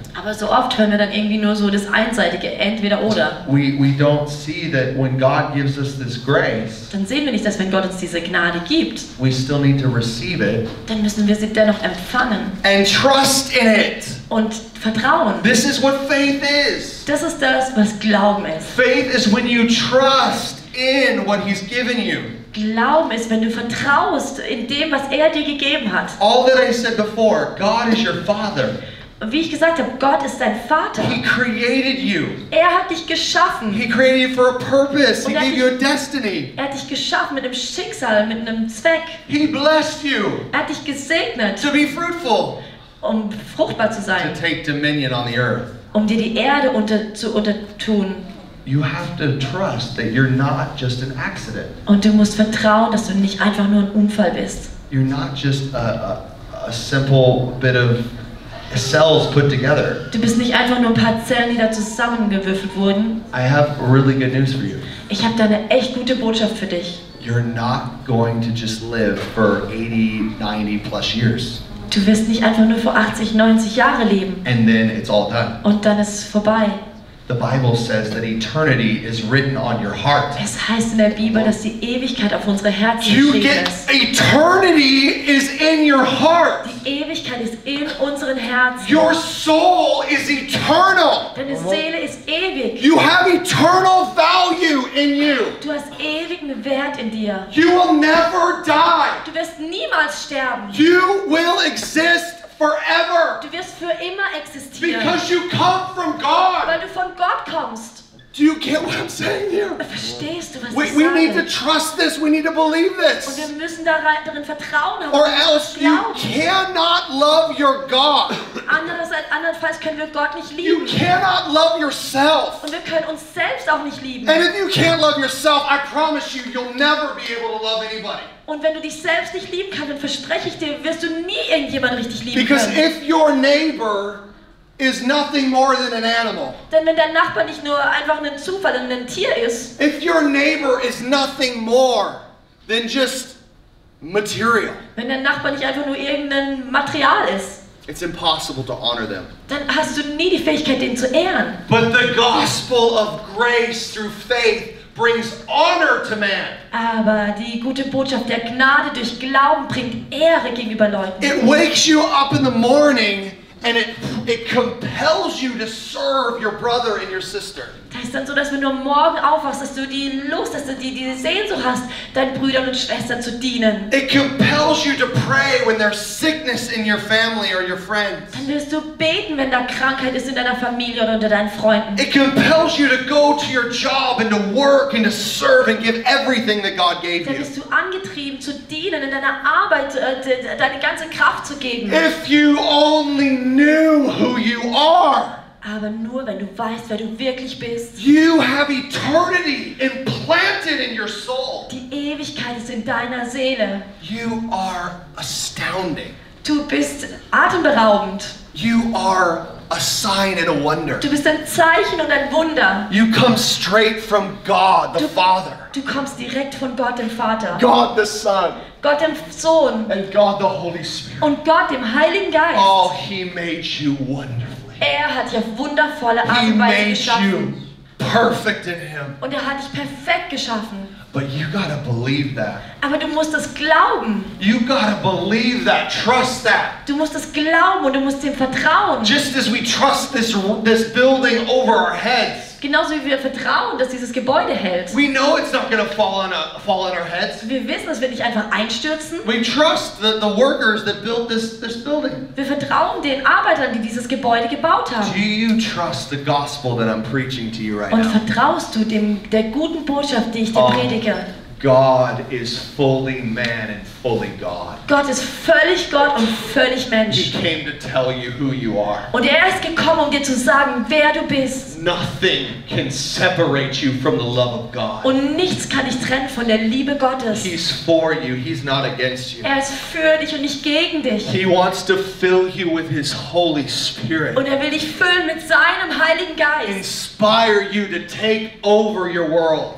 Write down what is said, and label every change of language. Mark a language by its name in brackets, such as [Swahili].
[German] Aber so oft hören wir dann irgendwie nur so das Einseitige, entweder oder. [English] We don't see that when God gives us this grace, [German] Dann sehen wir nicht, dass wenn Gott uns diese Gnade gibt, [English] we still need to receive it [German] dann müssen wir sie dennoch empfangen [English] and trust in it. [German] und vertrauen. [English] This is what faith is. [German] Das ist das, was Glauben ist. [English] Faith is when you trust in what He's given you. [German] Glauben ist, wenn du vertraust in dem, was er dir gegeben hat. [English] All that I said before, God is your Father. [German] Und wie ich gesagt habe, Gott ist dein Vater. [English] He created you. [German] Er hat dich geschaffen. [English] He created you for a purpose. He [German] Und [English] gave you a destiny. [German] Er hat dich geschaffen mit einem Schicksal, mit einem Zweck. [English] He blessed you [German] Er hat dich gesegnet, [English] to be fruitful, [German] um fruchtbar zu [English] to [German] sein, [English] take dominion on the earth. [German] um dir die Erde zu untertun. [English] You have to trust that you're not just an accident. [German] Und du musst vertrauen, dass du nicht einfach nur ein Unfall bist. [English] You're not just a simple bit of cells put together. [German] Du bist nicht einfach nur ein paar Zellen, die da zusammengewürfelt wurden. [English] I have really good news for you. [German] Ich habe da eine echt gute Botschaft für dich. [English] You're not going to just live for 80, 90 plus years. [German] Du wirst nicht einfach nur für 80, 90 Jahre leben [English] And then it's all done. [German] und dann ist es vorbei. [English] the Bible says that eternity is written on your heart. [German] Es heißt in der Bibel, dass die Ewigkeit auf unsere Herzen [English] You [German] geschrieben [English] get [German] ist. [English] eternity is in your heart. [German] Die Ewigkeit ist in unseren Herzen. [English] Your soul is eternal. [German] Deine Seele ist ewig. [English] You have eternal value in you. [German] Du hast ewigen Wert in dir. [English] You will never die. [German] Du wirst niemals sterben. [English] You will exist forever [German] Du wirst für immer existieren, [English] because you come from God. [German] weil du von Gott kommst. [English] Do you get what I'm saying here? [German] Verstehst du, was [English] We [German] ich [English] need to [German] sage? [English] trust this. We need to believe [German] Und wir [English] this. [German] müssen darin vertrauen haben [English] Or [German] und [English] else you [German] glauben. [English] cannot love your God. [German] Andernfalls können wir Gott nicht [English] You [German] lieben. [English] cannot love yourself. [German] Und wir können uns selbst auch nicht lieben. [English] And if you can't love yourself, I promise you, you'll never be able to love anybody. [German] Und wenn du dich selbst nicht lieben kannst, dann verspreche ich dir, wirst du nie irgendjemanden richtig lieben [English] Because [German] können. [English] if your neighbor is nothing more than an animal, [German] Denn wenn dein Nachbar nicht nur einfach ein Zufall und ein Tier ist, [English] if your neighbor is nothing more than just material, [German] wenn dein Nachbar nicht einfach nur irgendein Material ist, [English] it's impossible to honor them. [German] dann hast du nie die Fähigkeit, den zu ehren. [English] But the gospel of grace through faith brings honor to man. [German] Aber die gute Botschaft der Gnade durch Glauben bringt Ehre gegenüber Leuten. [English] It wakes you up in the morning and it compels you to serve your brother and your sister. [German] Das ist dann so, dass wenn du am Morgen aufwachst, dass du die Lust, dass du die Sehnsucht hast, deinen Brüdern und Schwestern zu dienen. [English] It compels you to pray when there's sickness in your family or your friends. [German] Dann wirst du beten, wenn da Krankheit ist in deiner Familie oder unter deinen Freunden. [English] It compels you to go to your job and to work and to serve and give everything that God gave [German] Dann [English] you. [German] bist du angetrieben zu dienen, in deiner Arbeit deine ganze Kraft zu geben. [English] If you only knew who you are. [German] Aber nur, wenn du weißt, wer du wirklich bist. [English] You have eternity implanted in your soul. [German] Die Ewigkeit ist in deiner Seele. [English] You are astounding. [German] Du bist atemberaubend. [English] You are a sign and a wonder. [German] Du bist ein Zeichen und ein Wunder. [English] You come straight from God the Father, [German] Du kommst direkt von Gott, dem Vater. [English] God the Son, [German] Gott, dem Sohn. [English] and God the Holy Spirit. [German] Und Gott, dem Heiligen Geist. [English] Oh, He made you wonderfully. [German] Er hat dich auf wundervolle Art [English] He [German] und Weise [English] made you [German] geschaffen. [English] perfect in Him. [German] Und er hat dich perfekt geschaffen. [English] But you gotta believe that. [German] Aber du musst es glauben. [English] You gotta believe that. Trust that. [German] Du musst es glauben und du musst dem vertrauen. [English] Just as we trust this building over our heads. [German] Genauso wie wir vertrauen, dass dieses Gebäude hält. [English] We know it's not gonna fall on our heads. [German] Wir wissen, es wird nicht einfach einstürzen. [English] We trust the workers that built this building. [German] Wir vertrauen den Arbeitern, die dieses Gebäude gebaut [English] Do [German] haben. [English] you trust the gospel that I'm preaching to you right [German] Und [English] now? [German] vertraust du der guten Botschaft, die ich dir predige? [English] God is fully man and fully God. [German] Gott ist völlig Gott und völlig [English] He [German] Mensch. [English] came to tell you who you are. [German] Und er ist gekommen, um dir zu sagen, wer du bist. [English] Nothing can separate you from the love of God. [German] Und nichts kann dich trennen von der Liebe Gottes. [English] He's for you. He's not against you. [German] Er ist für dich und nicht gegen dich. [English] He wants to fill you with His Holy Spirit. [German] Und er will dich füllen mit seinem Heiligen Geist. [English] Inspire you to take over your world